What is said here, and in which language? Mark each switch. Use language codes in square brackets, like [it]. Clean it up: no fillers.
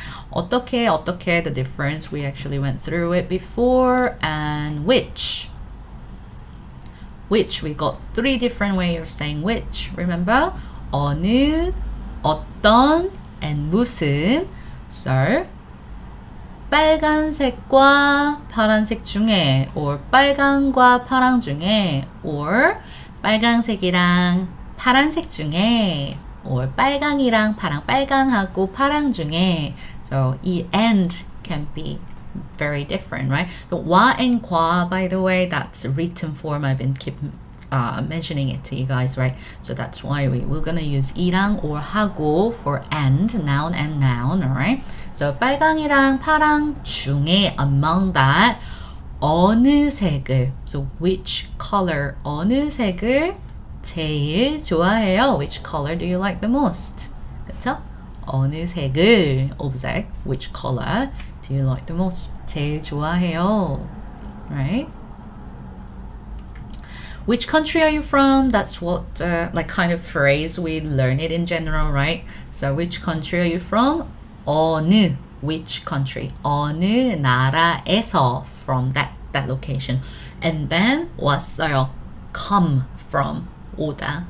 [en] 어떻게, the difference, we actually went through it before. And which, we got 3 different ways of saying which. Remember? [ko] 어느, 어떤, [en] and [ko] 무슨. So 빨간색과 파란색 중에, or 빨강과 파랑 중에, or 빨강색이랑 파란색 중에, or 빨강이랑 파랑, 빨강하고 파랑 중에. [en] So 이 and can be very different, right? The [ko] 와 [en] and [ko] 과, [en] by the way, that's written form. I've been mentioning it to you guys, right? So that's why we're gonna use [ko] 이랑 [en] or [ko] 하고 [en] for and, noun and noun, alright? [ko] So 빨강이랑 파랑 중에, [en] among that, [ko] 어느 색을, [en] so which color, [ko] 어느 색을 제일 좋아해요? [en] Which color do you like the most? [ko] 그쵸? 어느 색을, [en] object, which color do you like the most? [ko] 제일 좋아해요, right? [en] Which country are you from? That's what, like kind of phrase we learn it in general, right? So which country are you from? [ko] 어느, [en] which country? [ko] 어느 나라에서, [en] from that location. And then [ko] 왔어요, [en] come from, [ko] 오다.